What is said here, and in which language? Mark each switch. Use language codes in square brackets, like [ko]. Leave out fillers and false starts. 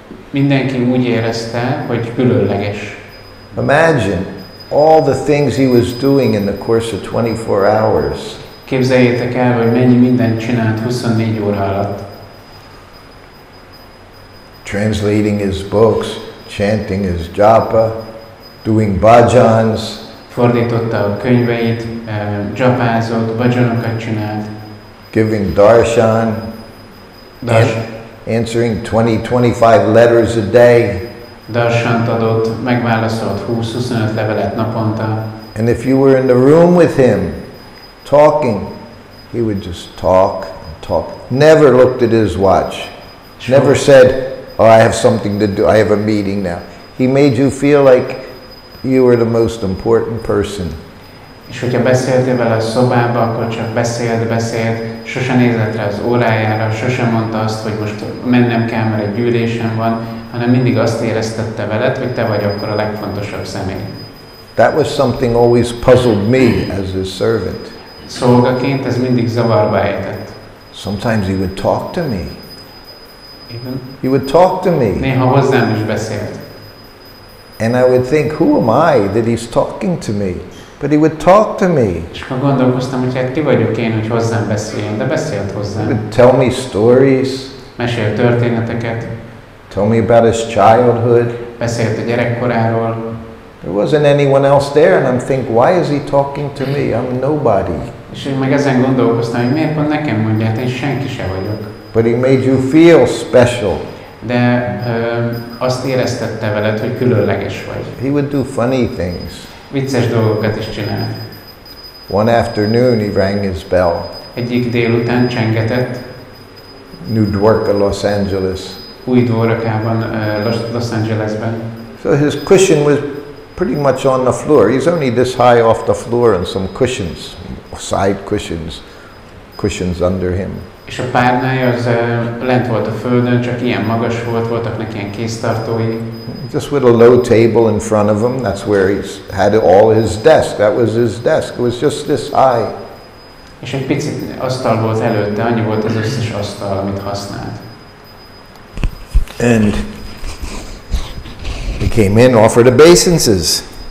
[hu] Mindenki úgy érezte, hogy különleges. [en] Imagine all the things he was doing in the course of 24 hours. [hu] Képzeljétek el, hogy mennyi mindent csinált 24 óra alatt. [en] Translating his books, chanting his japa, doing bhajans. [hu] Fordította a könyveit, japázott, bhajanokat csinált. [en] Giving darshan. Answering 20-25 letters a day. [hu] Darsant adott, megválaszolt 20-25 levelet naponta. [en] And if you were in the room with him, talking, he would just talk and talk. Never looked at his watch. Never said, oh, I have something to do, I have a meeting now. He made you feel like you were the most important person. [hu] És hogyha beszéltél vele a szobába, akkor csak beszélt, sosem nézett rá az órájára, sosem mondta azt, hogy most mennem kell, mert egy gyűlésem van, hanem mindig azt éreztette veled, hogy te vagy akkor a legfontosabb személy. [en] That was something always puzzled me as his servant. [hu] Szolgaként ez mindig zavarba ejtett. [en] Sometimes he would talk to me. Even? He would talk to me. [hu] Néha hozzám is beszélt. [en] And I would think, who am I that he's talking to me? But he would talk to me. [hu] És akkor gondolkoztam, hogy hát ki vagyok én, hogy hozzám beszéljen, de beszélt hozzám. [en] He would tell me stories. [hu] Mesélt történeteket. [en] Tell me about his childhood. [hu] Beszélt a gyerekkoráról. [en] There wasn't anyone else there, and I'm thinking, why is he talking to me? I'm nobody. [hu] És én meg ezen gondolkoztam, hogy miért pont nekem mondja, hát én senki se vagyok. [en] But he made you feel special. [hu] De azt éreztette veled, hogy különleges vagy. [en] He would do funny things. [hu] Vicces dolgokat is csinált. [en] One afternoon he rang his bell. [hu] Egyik délután csengetett. [en] New Dwarka, Los Angeles. [hu] Új Dwarkában, Los Angelesben. [en] So his cushion was pretty much on the floor. He's only this high off the floor and some cushions, side cushions under him. [hu] És a párnája az lent volt a földön, csak ilyen magas volt, voltak neki ilyen kéztartói. [en] Just with a low table in front of him, that's where he had all his desk. That was his desk. It was just this high. [hu] És egy picit asztal volt előtte, annyi volt az összes asztal, amit használt. [en] And came in, offered obeisances.